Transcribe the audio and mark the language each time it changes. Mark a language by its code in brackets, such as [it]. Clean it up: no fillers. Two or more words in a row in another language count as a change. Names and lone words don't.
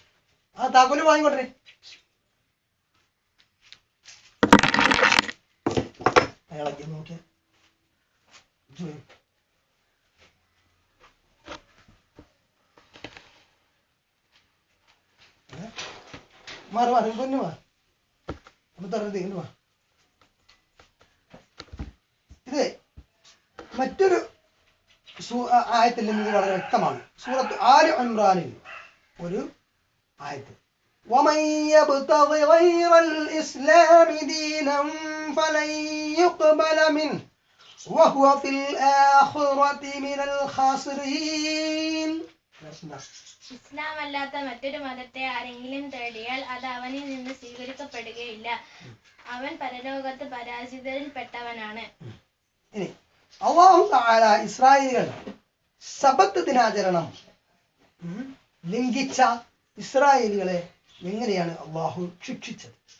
[ml] ആ താക്കോല് വാങ്ങിക്കൊണ്ടേ. അയാളെ നോക്കിയ മാറി പൊന്നു വാ, തുറന്ന് വാ. ഇത് മറ്റൊരു ആയത്തിൽ നിന്ന് വളരെ വ്യക്തമാണ്. സൂറത്ത് ആല് ഇംറാനിൽ ഒരു ആയത്ത്, [ar] وَمَن يَبْتَغِ غَيْرَ الْإِسْلَامِ دِينًا فَلَن يُقْبَلَ مِنْهُ وَهُوَ فِي الْآخِرَةِ مِنَ الْخَاسِرِينَ. [ml] ഇസ്ലാം അല്ലാത്ത മറ്റൊരു മതത്തെ ആരെങ്കിലും തേടിയാൽ അത് അവനിൽ നിന്ന് സ്വീകരിക്കപ്പെടുകയില്ല, അവൻ പരലോകത്ത് പരാജിതരിൽപ്പെട്ടവനാണ്. ഇനി അല്ലാഹു തആല ഇസ്രായേലികൾ സബത്ത് ദിനാചരണം ലംഘിച്ച ഇസ്രായേലികളെ എങ്ങനെയാണ് അല്ലാഹു ശിക്ഷിച്ചത്?